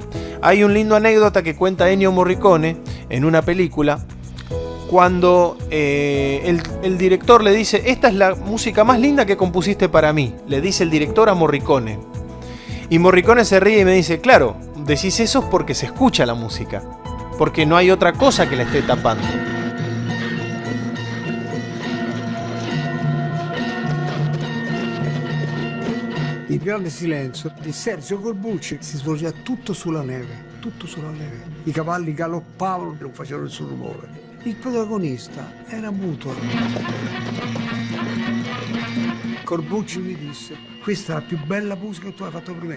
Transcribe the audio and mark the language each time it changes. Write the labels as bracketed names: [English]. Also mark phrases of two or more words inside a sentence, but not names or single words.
[Spanish] Hay un lindo anécdota que cuenta Ennio Morricone en una película, cuando el director le dice: esta es la música más linda que compusiste para mí, le dice el director a Morricone. Y Morricone se ríe y me dice: claro, decís eso porque se escucha la música, porque no hay otra cosa que la esté tapando. [Italian] Il grande silenzio di Sergio Corbucci si svolgeva tutto sulla neve. I cavalli galoppavano, non facevano nessun rumore. Il protagonista era muto. Corbucci mi disse: questa è la più bella musica che tu hai fatto per me.